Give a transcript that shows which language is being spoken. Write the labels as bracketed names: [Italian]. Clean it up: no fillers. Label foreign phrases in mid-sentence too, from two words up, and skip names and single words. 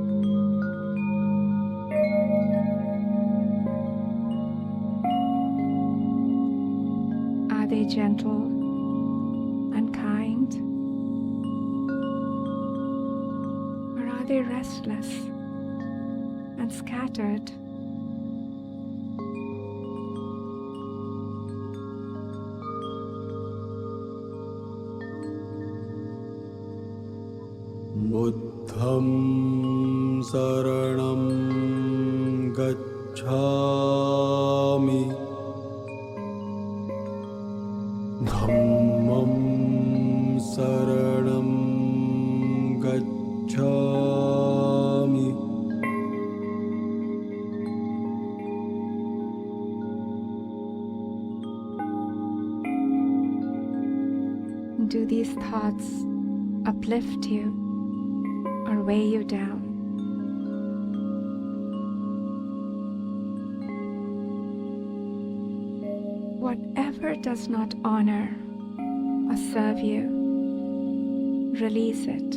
[English] Are they gentle and kind? Are they restless and scattered? [Pali] Buddham saranam gacchami, dhammam saranam gacchami, [English] do these thoughts uplift you or weigh you down? Whatever does not honor or serve you, release it.